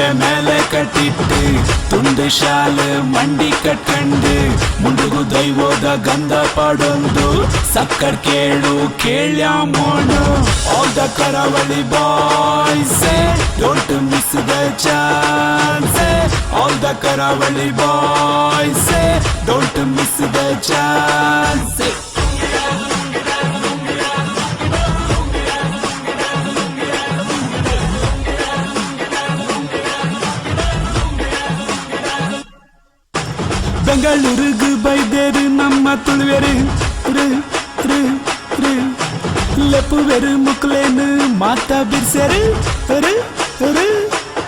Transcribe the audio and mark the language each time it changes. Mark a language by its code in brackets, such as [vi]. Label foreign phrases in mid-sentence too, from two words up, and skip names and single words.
[tcy] ಮೇಲೆ ಕಟ್ಟಿಟ್ಟು ತುಂಡು ಶಾಲ ಮಂಡಿ ಕಟ್ಕಂಡು ಮುಂಡೋಗು ದೈವೋದ ಗಂಧ ಪಾಡೊಂದು ಸಕ್ಕರ್ ಕೇಳು ಕೇಳ್ಯ ಮೋನು [en] all the Karavali boys don't miss the chance all the Karavali boys, don't miss the chance. [tcy] ಬೆಂಗಳೂರಿಗೆ ಬೈದೇರು ನಮ್ಮ ತುಳುವೆರು ಲೆಪುವೆರು ಮುಕ್ಲೇನು ಮಾತಾ ಬಿರ್ಸೆರು